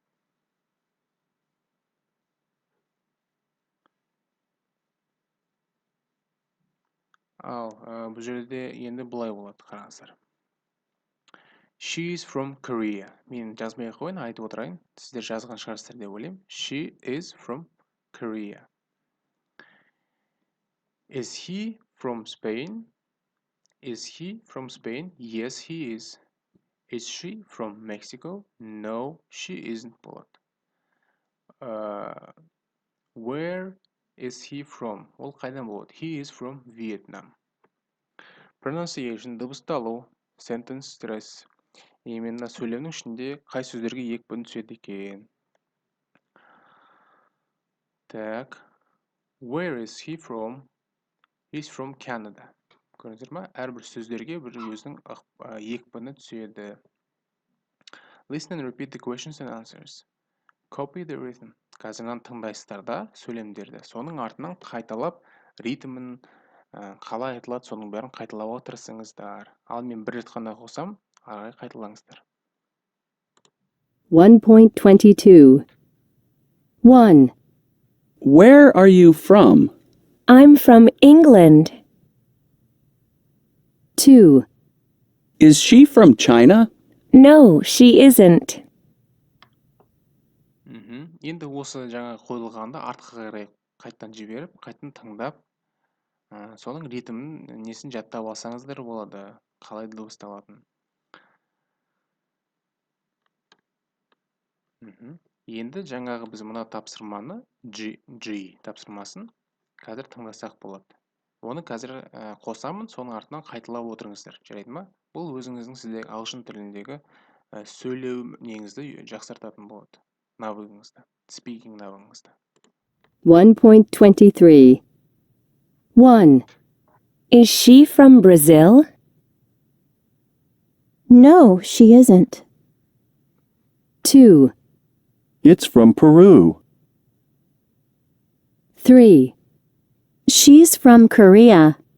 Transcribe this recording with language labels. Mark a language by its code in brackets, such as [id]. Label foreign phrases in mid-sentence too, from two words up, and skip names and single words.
[kk] Ал бұл жерде енді былай болады, қараңыздар. [en] She is from Korea. [kk] Мен жазбай қойын, айтып отырайын. Сіздер жазған шығарсыздар деп ойлаймын. [en] She is from Korea. Is he from Spain? Is he from Spain? Yes, he is. Is she from Mexico? No, she isn't. Болады. Where is he from? [kk] Ол қайдан болады? [en] He is from Vietnam. Pronunciation, дыбысталу, sentence stress. [kk] Именно сөйлемнің ішінде қай сөздерге екпін түседі екен. Так. Where is he from? He's from Canada. Көрдіңіздер ма? Әрбір сөздерге бір өзінің екпіні түседі. [en] Listen and repeat the questions and answers. Copy the rhythm. [kk] Қазірнан тыңдайсыздар сөйлемдерді. Соның артынан қайталап, ритмін қалай айтылады, соның бәрін қайталауға тырысыңыздар. Ал мен бір рет қана қосам, арай қайталаңыздар. [en] 1.22 1. Where are you from? I'm from England. 2. Is she from China? No, she isn't. [kk] Енді осы жаңа қойылғанда артқа қарай қайттан жіберіп, қайттан тыңдап, соның ритмін несін жаттап алсаңыздар болады, қалай дыбысталатын. Енді жаңағы біз мына тапсырманы G тапсырмасын қазір тыңдасақ болады. Оны қазір қосамын, соның артынан қайталап отырыңыздар. Жарайды ма? Бұл өзіңіздің сіздегі ағылшын тіліндегі сөйлеу неңізді жақсартатын болады. Навыгыңызды, speaking навыгыңызды. [en] 1.23. 1. Is she from Brazil? No, she isn't. 2. It's from Peru. 3. She's from Korea.